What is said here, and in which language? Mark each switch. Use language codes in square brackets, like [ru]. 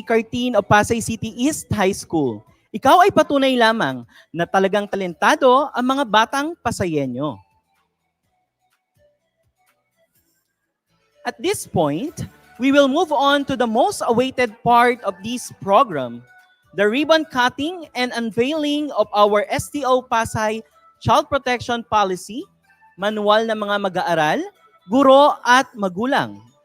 [en] Cartin of Pasay City East High School. [tl] Ikaw ay patunay lamang na talagang talentado ang mga batang Pasayenyo. [en] At this point, we will move on to the most awaited part of this program, the ribbon cutting and unveiling of our STO Pasay Child Protection Policy, [tl] manual ng mga mag-aaral, guro at magulang.